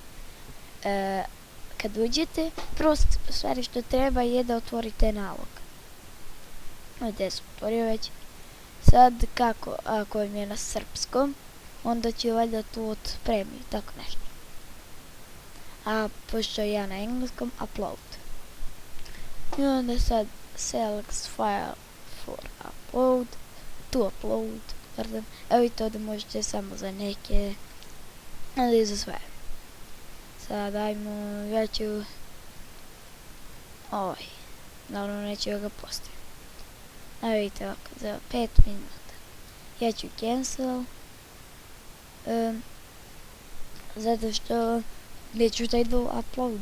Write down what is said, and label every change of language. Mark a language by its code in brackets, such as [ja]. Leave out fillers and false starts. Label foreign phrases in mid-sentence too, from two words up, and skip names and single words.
[bs] Kad uđete, prvo stvari što treba je da otvorite nalog. Ovdje sam otvorio već. Sad kako, ako vam je na srpskom, onda ću valjda tu otpremi, tako nešto. A pošto ja na engleskom, upload. I onda sad [en] select file for upload, to upload, pardon. [bs] Evo i to da možete samo za neke, ali za sve. Sad ajmo, ja ću naravno neću ga postaviti. Evo vidite ovako, za 5 minuta. Ja ću cancel, zato što neću taj da uploadujem.